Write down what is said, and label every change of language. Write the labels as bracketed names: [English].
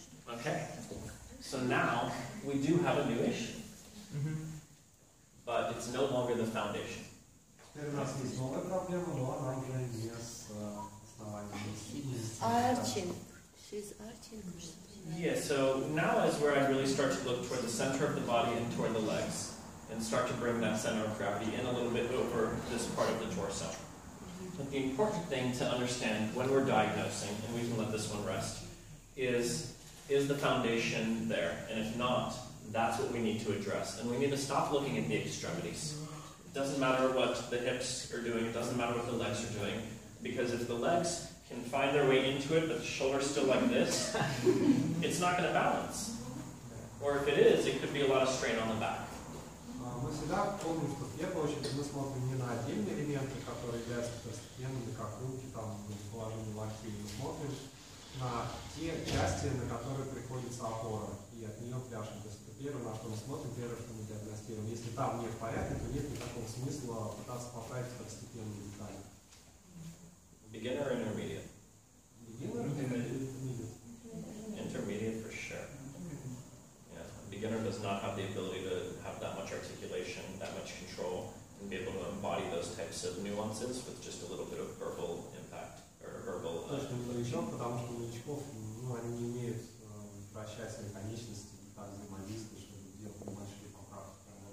[English] Okay. So now we do have a new issue. But it's no longer the foundation. [Russian] Теперь у нас есть новая проблема, но она уже не с основанием. [English] Arching. She's arching. Yeah, so now is where I really start to look toward the center of the body and toward the legs. And start to bring that center of gravity in a little bit over this part of the torso. But the important thing to understand when we're diagnosing, and we can let this one rest, is the foundation there? And if not, that's what we need to address. And we need to stop looking at the extremities. It doesn't matter what the hips are doing, it doesn't matter what the legs are doing, because if the legs can find their way into it, but the shoulder's still like this, it's not going to balance. Or if it is, it could be a lot of strain on the back. [Russian] Мы всегда помним, что в первую очередь мы смотрим не на отдельные элементы, которые являются второстепенными, как руки, там, положение локтей. Мы смотрим на те части, на которые приходится опора, и от нее пляшем. То есть это первое, на что мы смотрим, первое, что мы диагностируем. Если там не в порядке, то нет никакого смысла пытаться поправить второстепенные детали. [English] Beginner or intermediate? Beginner [Russian] или [English] intermediate? Intermediate for sure. Yeah, a beginner does not have the ability to have that much articulation, that much control, and be able to embody those types of nuances with just a little bit of verbal impact or verbal. [Russian] Точно не новичок, потому что новичков, они не умеют вращать свои конечности, так взаимодействовать, чтобы делать небольшие поправки.